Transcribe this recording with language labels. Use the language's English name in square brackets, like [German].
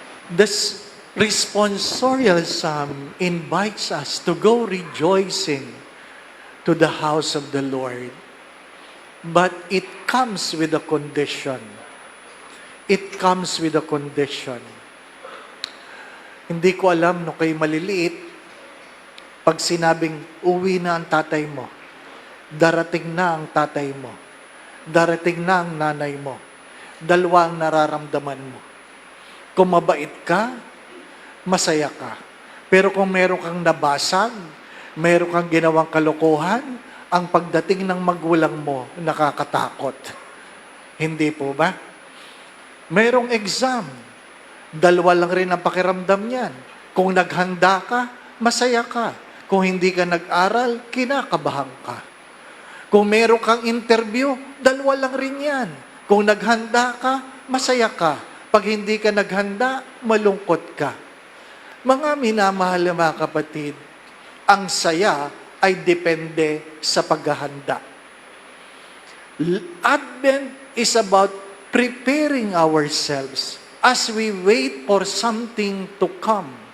[English] This responsorial psalm invites us to go rejoicing to the house of the Lord. But it comes with a condition. It comes with a condition. [Filipino] Hindi ko alam no kayo maliliit, pag sinabing uwi na ang tatay mo, darating na ang tatay mo, darating na ang nanay mo, dalawa ang nararamdaman mo. Kung mabait ka, masaya ka. Pero kung meron kang nabasag, meron kang ginawang kalokohan, ang pagdating ng magulang mo, nakakatakot. Hindi po ba? Merong exam. Dalawa lang rin ang pakiramdam niyan. Kung naghanda ka, masaya ka. Kung hindi ka nag-aral, kinakabahan ka. Kung meron kang interview, dalawa lang rin yan. Kung naghanda ka, masaya ka. Pag hindi ka naghanda, malungkot ka. Mga minamahal na mga kapatid, ang saya ay depende sa paghahanda. [English] Advent is about preparing ourselves as we wait for something to come.